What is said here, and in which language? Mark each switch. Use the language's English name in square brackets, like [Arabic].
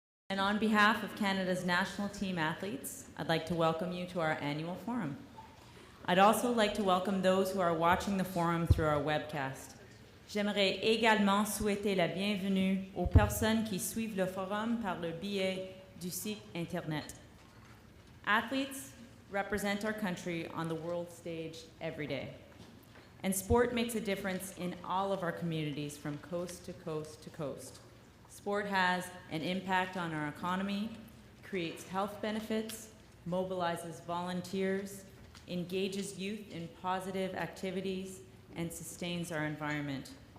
[English] And on behalf of Canada's national team athletes, I'd like to welcome you to our annual forum. I'd also like to welcome those who are watching the forum through our webcast. [French] J'aimerais également souhaiter la bienvenue aux personnes qui suivent le forum par le biais du site Internet. [English] Athletes represent our country on the world stage every day. And sport makes a difference in all of our communities from coast to coast to coast. Sport has an impact on our economy, creates health benefits, mobilizes volunteers, engages youth in positive activities, and sustains our environment.